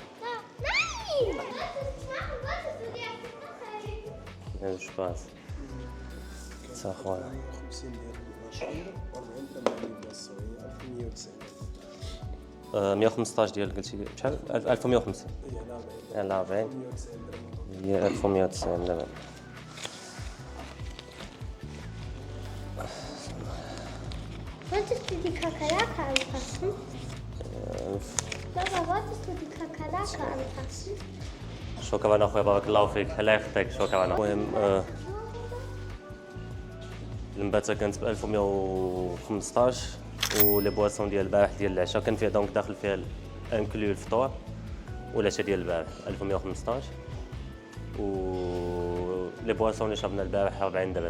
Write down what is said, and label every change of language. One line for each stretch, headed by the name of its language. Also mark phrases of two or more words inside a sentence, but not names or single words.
Arabic: ايش باس صح خويا 50 ديال المشهور و40 درهم ديال الصغير 1190. 115 ديال قلتي شحال 1150 يلا 40 هي 1190 دابا.
German: Wolltest du die Kakerlake anfassen? Papa, wolltest du die Kakerlake anfassen?
Arabic: شكرا اخويا بارك الله فيك. الله يخليك شكرا. المهم المباتة كانت ب 1115 ولي بواسون ديال البارح ديال العشاء كان فيها دونك داخل فيها انكلو الفطور والعشاء ديال البارح 1115 و
French: les boissons
Arabic: اللي شربنا البارح 40 درهم.